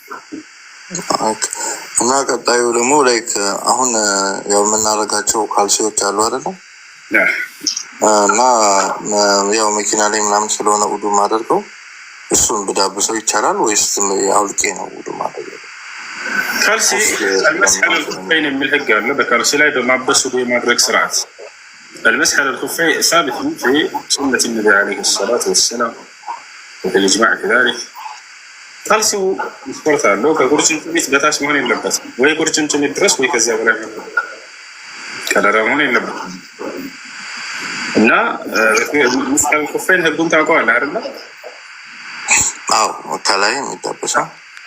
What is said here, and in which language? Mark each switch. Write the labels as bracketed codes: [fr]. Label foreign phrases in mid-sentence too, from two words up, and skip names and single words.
[am] እና ቀጣዩ ደግሞ አሁን ያው የምናደርጋቸው ካልሲዎች አሉ አይደለም እና ያው መኪና ላይ ምናምን ስለሆነ ውዱ ማደርገው እሱን ብዳብሰው ይቻላል ወይስ አውልቄ ነው ውዱ ማደርገው? ካልሲ [ar] المسح على الخفين [am] የሚል ህግ አለ። በካልሲ ላይ በማበስ ውዱ የማድረግ ስርዓት [ar] المسح على الخفين ثابت في سنة النبي عليه الصلاة والسلام وفي الإجماع كذلك [am] ካልሲው ስፖርት አለው። ከቁርጭምጭሚት በታች መሆን የለበትም ወይ ቁርጭምጭሚት ድረስ ወይ ከዚያ በላይ ቀዳዳ መሆን የለበትም እና ሙስሊም ኮፌን ህጉን ታውቀዋለህ አይደል? አዎ ከላይ የሚጠበሳ